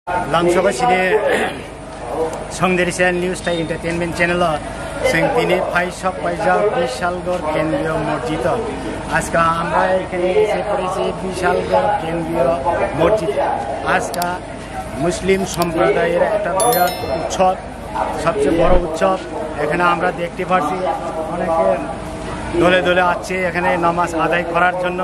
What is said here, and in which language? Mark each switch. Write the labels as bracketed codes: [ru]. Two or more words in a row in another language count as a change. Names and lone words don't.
[trp] Langsaba sini Songderi Sen News Thai Entertainment Channel sing tini Paisok Paisa Bishalgor Kendriyo Mosjid [bn] আজকে আমরা এখানে এসে পড়েছি বিশালগড় কেন্দ্রীয় মসজিদ। আজকে মুসলিম সম্প্রদায়ের একটা বিরাট উৎসব, সবচেয়ে বড় উৎসব। এখানে আমরা দেখতে পাচ্ছি অনেকে দলে দলে আছে এখানে নামাজ আদায় করার জন্য।